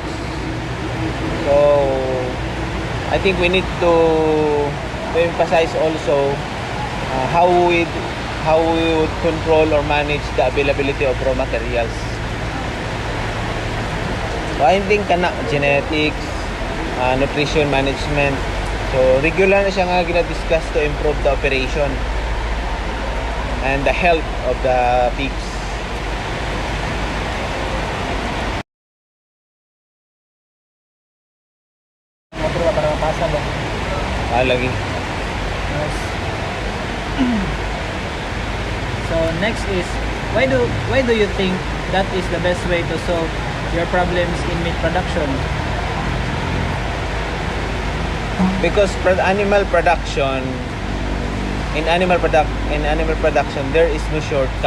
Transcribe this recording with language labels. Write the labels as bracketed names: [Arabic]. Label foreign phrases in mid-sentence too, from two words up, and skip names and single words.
[English] So I think we need to emphasize also how we would control or manage the availability of raw materials. So I think genetics, nutrition management. So regular [Hiligaynon] na siya nga gina-discuss [English] to improve the operation and the health of the pigs. [Hiligaynon] Motor para mapasa ba? Lagi. [English] Nice. So next is, why do you think that is the best way to solve your problems in meat production? Because in animal production there is no shortcut.